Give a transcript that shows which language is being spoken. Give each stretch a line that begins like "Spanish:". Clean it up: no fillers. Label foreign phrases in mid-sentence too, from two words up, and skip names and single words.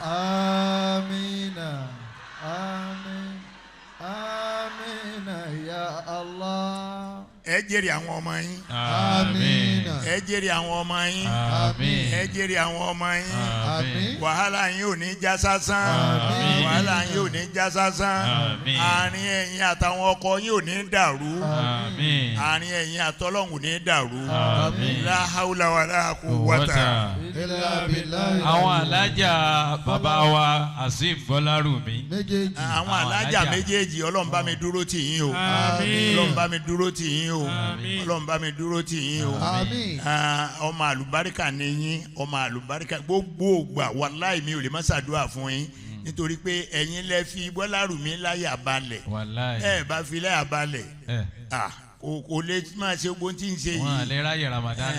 Arabic: آمينا آمين آمينا يا الله.
Yoruba: ẹ jèrè àwọn ọmọ yín. àmín. ẹ jèrè àwọn ọmọ yín. àmín. ẹ jèrè àwọn ọmọ yín. àmín. wàhálà yín ò ní já sásán. àmín. wàhálà yín ò ní já sásán. àmín. àárín ẹ̀yin àtàwọn ọkọ yín ò ní dàrú. àmín. àárín ẹ̀yin àtọlọ́hun ò ní dàrú. àmín.
Arabic: لا حول ولا قوة. إلا بالله.
Yoruba: àwọn alájà bàbá wa Azeem Bọ́lárùmí. méjèèjì. àwọn alájà méjèèjì ọlọ́run bá mi dúró tì yín o. àmín. ọlọ́run bá mi dúró tì yín o. ọlọ́run bá mi dúró tì yín o. àmín. ọmọ àlùbáríkà ni yín ọmọ àlùbáríkà gbogbo ògbà wàláì mi ò lè má ṣàdúrà fún yín nítorí pé ẹ̀yin lẹ fi Bọ́lárùmí láyà balẹ̀ ẹ bá fi láyà balẹ̀ kò lè máa ṣe gbogbo tí ń ṣe yìí.